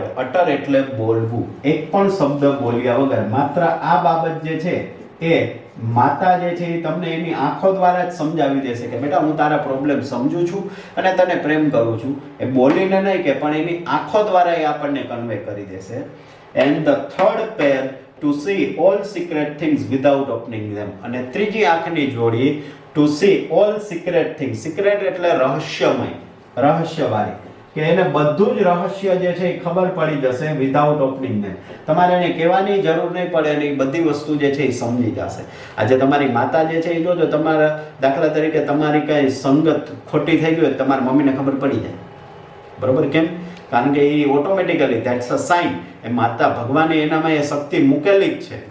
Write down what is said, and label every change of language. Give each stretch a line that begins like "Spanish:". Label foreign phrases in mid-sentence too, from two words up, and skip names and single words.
Gujarati: અટર એટલે બોલવું, એક પણ શબ્દ બોલ્યા વગર, માત્ર આ બાબત જે છે એ માતા જે છે એ તમને એની આંખો દ્વારા જ સમજાવી દેશે કે બેટા હું તારા પ્રોબ્લેમ સમજુ છું અને તને પ્રેમ કરું છું. એ બોલીને નહીં કે પણ એની આંખો દ્વારા એ આપણને કન્વે કરી દેશે.
English: and the third pair to see all secret things without opening them.
Gujarati: અને ત્રીજી આંખની જોડી
English: to see all secret things.
Gujarati: secret એટલે રહસ્યમય, રહસ્યવાળી, કે એને બધું જ રહસ્ય જે છે એ ખબર પડી જશે
English: without opening them.
Gujarati: તમારે એને કહેવાની જરૂર નહીં પડે અને એ બધી વસ્તુ જે છે એ સમજી જશે. આજે તમારી માતા જે છે એ જોજો, તમારા દાખલા તરીકે તમારી કઈ સંગત ખોટી થઈ ગઈ હોય તમારા મમ્મીને ખબર પડી જાય, બરોબર? કેમ? કારણ કે એ
English: automatically that's a sign,
Gujarati: એ માતા ભગવાને એનામાં એ શક્તિ મૂકેલી જ છે.